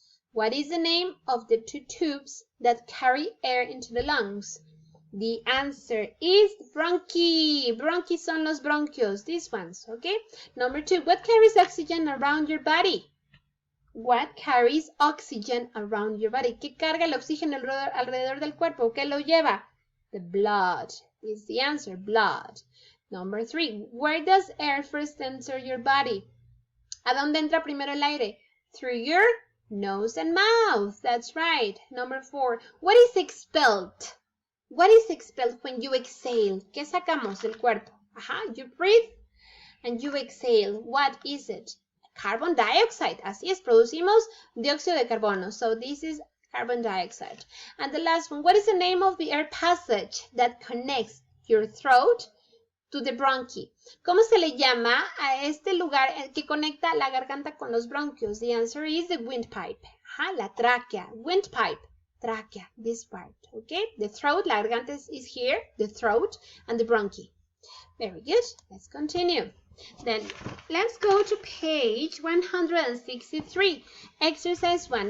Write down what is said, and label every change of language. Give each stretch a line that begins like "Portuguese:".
English: What is the name of the two tubes that carry air into the lungs? The answer is bronchi. Bronchi
Spanish: son los bronquios,
English: these ones, okay? Number 2, what carries oxygen around your body? What carries oxygen around your body?
Spanish: ¿Qué carga el oxígeno alrededor del cuerpo? ¿Qué lo lleva?
English: The blood is the answer, blood. Number 3, where does air first enter your body?
Spanish: ¿A dónde entra primero el aire?
English: Through your nose and mouth. That's right. Number 4, what is expelled? What is expelled when you exhale?
Spanish: ¿Qué sacamos del cuerpo?
English: You breathe and you exhale. What is it? Carbon dioxide.
Spanish: Así es, producimos dióxido de carbono.
English: So this is carbon dioxide. And the last one, what is the name of the air passage that connects your throat to the bronchi?
Spanish: ¿Cómo se le llama a este lugar que conecta la garganta con los bronquios?
English: The answer is the windpipe.
Spanish: La tráquea.
English: Windpipe. Tráquea. This part. Okay? The throat,
Spanish: la garganta
English: is here. The throat and the bronchi. Very good. Let's continue. Then let's go to page 163. Exercise 1.